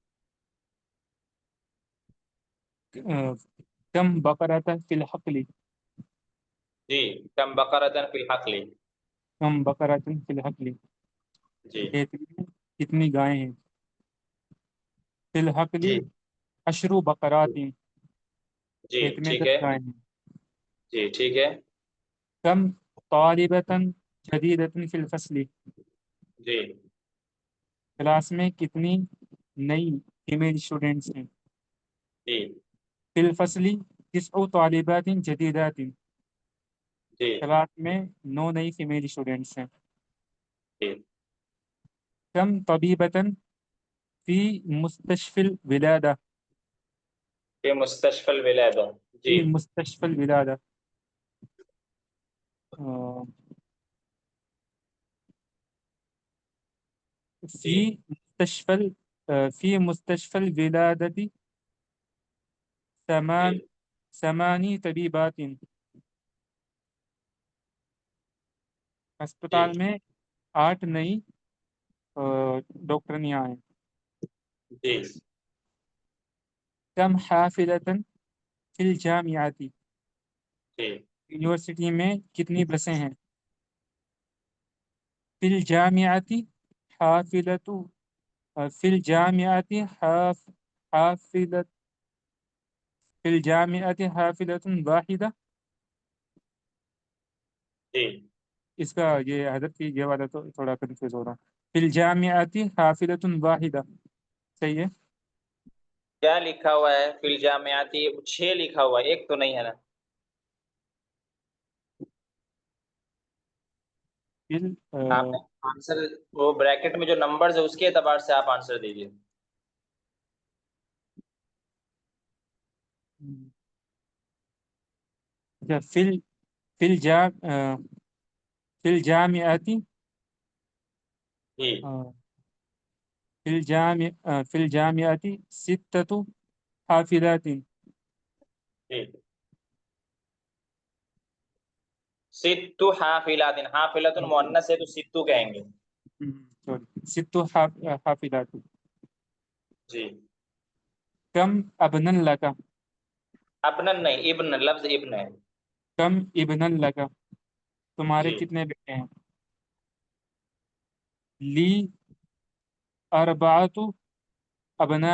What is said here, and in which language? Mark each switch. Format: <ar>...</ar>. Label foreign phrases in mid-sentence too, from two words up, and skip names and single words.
<ar>کم بقرۃ فی الحقل، جی کم بقرۃ فی الحقل. کم بقرۃ فی الحقل،</ar> <ur>جی کھیت میں کتنی گائیں ہیں.</ur> <ar>فی الحقل</ar> <ur>جی</ur> <ar>اشرو بقرات،</ar> <ur>جی کھیت میں ٹھیک 10 ہے. گائیں ہیں. جی ٹھیک ہے.</ur> <ar>کم طالبۃ جدیدۃ فی الفصل،</ar> <ur>جی کلاس میں کتنی نئی</ur> <en>female students</en> <ur>ہیں. جی</ur> <ar>فی الفصل 9 طالبات جدیدات،</ar> <ur>جی کلاس میں 9 نئی</ur> <en>female students</en> <ur>ہیں. جی</ur> <ar>کم طبیبۃ فی مستشفی الولادہ، فی مستشفى الولادہ. جی فی مستشفی الولادہ. فی</ar> <ur>جی</ur> <ar>مستشفی فی مستشفی الولادہ</ar> <ur>جی</ur> <ar>8 طبیبات،</ar> <ur>جی اسپتال میں 8 نئی ڈاکٹرنیاں ہیں. جی</ur> <ar>کم حافلۃ فی الجامعات،</ar> <ur>جی یونیورسٹی میں کتنی بسیں ہیں.</ur> <ar>فی الجامعات حافلۃ، فی الجامعات حافلۃ، فی الجامعات حافلۃ واحدہ.</ar> <ur>جی اس کا یہ حضرت کی یہ والا تو تھوڑا کنفیوز ہو رہا.</ur> <ar>فی الجامعات حافلۃ واحدہ</ar> <ur>صحیح ہے. کیا لکھا ہوا ہے</ur> <ar>فی الجامعات؟</ar> <ur>6 لکھا ہوا ہے، ایک تو نہیں ہے نا. آپ نے آنسر وہ بریکٹ میں جو نمبرز ہے اس کے اعتبار سے آپ آنسر دیجیے.</ur> <ar>فی الجامعات</ar> <ur>جی</ur> <ar>فی الجامعات 6 حافلات.</ar> <ur>جی</ur> <ar>ست حافلات،</ar> <ur>حافلۃ مؤنث ہے تو ستو کہیں گے.</ur> <ar>سوری 6 حافلات.</ar> <ur>جی</ur> <ar>کم ابن لک،</ar> <ur>ابنن نہیں، ابن، لفظ ابن ہے.</ur> <ar>کم ابن لک، تمہارے</ar> <ur>جی کتنے بیٹے ہیں.</ur> <ar>لی 4 ابناء،</ar>